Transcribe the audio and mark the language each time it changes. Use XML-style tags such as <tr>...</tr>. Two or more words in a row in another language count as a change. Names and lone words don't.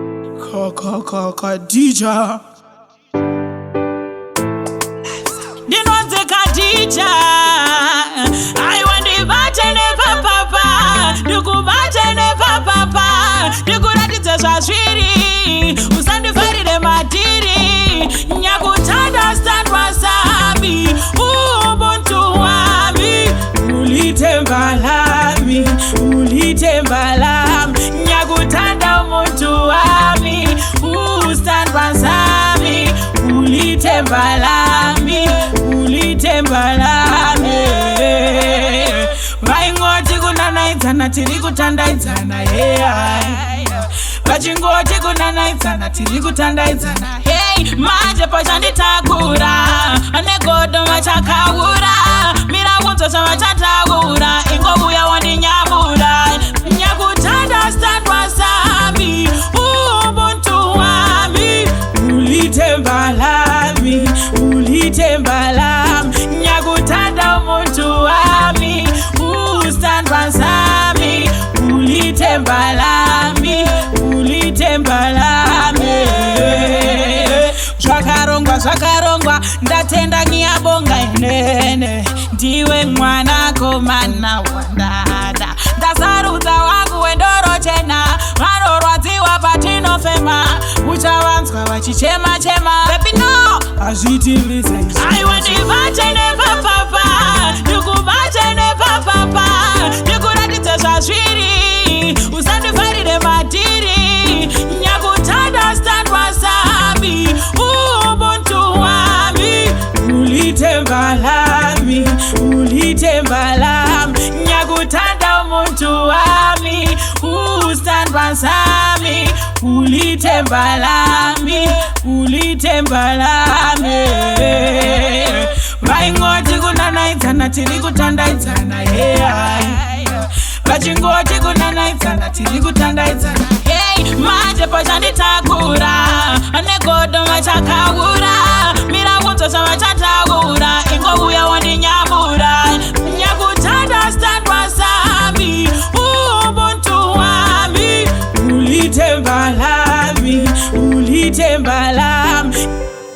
<sn>Khadija. Ndinonze Khadija.</sn> <en>I want the bachene papa.</en> <sn>Ndikubachene papa. Ndikuratidze zvazviri. Usandifarire matiri.</sn> <zu>Nyakuthanda standwa sami. Ubuntu wami. Ulithemba lami. Ulithemba lami. Nyakuthanda umuntu wami. Standwa sami. Ulithemba lami. Ulithemba lami.</zu> <sn>Vaingoti kunanaidzana tiri kutandaidzana. Vachingoti kunanaidzana tiri kutandaidzana. Hey, manje pachanditakura ane godo vachakaura. Mira kunzwa zvavachataura. Ingouya wandinyamura.</sn> <zu>Nyakuthanda standwa sami. Ubuntu wami. Ulithemba lami. Ulithemba lami. Nyakuthanda umuntu wami. Standwa sami. Ulithemba lami. Ulithemba lami.</zu> <sn>Zvakarongwa ndatenda</sn> <zu>ngiyabonga inene.</zu> <sn>Ndiwe mwana komana wandada. Ndasarudza wangu wendoro chena. Vanorwadziwa patinofema. Uchavanzwa vachichema.</sn> <en>Baby no, azvitivise. I want the bachene papa.</en> <sn>Ndikubachene papa. Ndikuratidze zvazviri. Usandifarire matiri.</sn> <zu>Nyakuthanda standwa sami. Ubuntu wami. Ulithemba lami. Ulithemba lami. Nyakuthanda umuntu wami. Standwa sami. Ulithemba lami. Ulithemba lami.</zu> <sn>Vaingoti kunanaidzana tiri kutandaidzana. Vachingoti kunanaidzana tiri kutandaidzana. Hey, manje pachanditakura ane godo vachakaura. Mira kunzwa zvavachataura. Ingouya wandinyamura.</sn> <zu>Nyakuthanda standwa sami. Ubuntu wami. Ulithemba lami. Ulithemba lami.</zu>